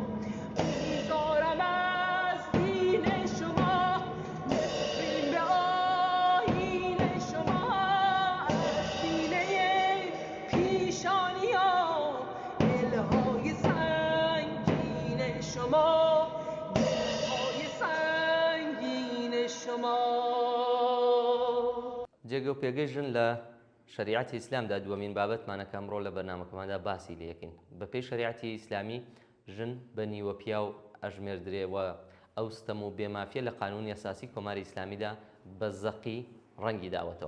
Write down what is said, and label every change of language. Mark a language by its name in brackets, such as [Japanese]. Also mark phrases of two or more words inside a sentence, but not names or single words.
[Persian] بیزارم از دین شما، نفرین به آیین شما، از سینه پیشانی‌ها دلهای سنگین شما، دلهای سنگین شما. [Central Kurdish] جێگە و پێگەی ژن لە شریعەتی ئیسلامدا دووەمین بابەتمانە کە ئەمڕۆ لە بەرنامەکەماندا باسی لێ یەکەین. بەپێی شریعەتی ئیسلامی ژن بە نیوە پیا و ئەژمێردرێەوە ئەو ستەم و بێمافیە لە قانونی ئەساسی کۆماری ئیسلامیدا بە زەقی ڕەنگی داوەتەوە.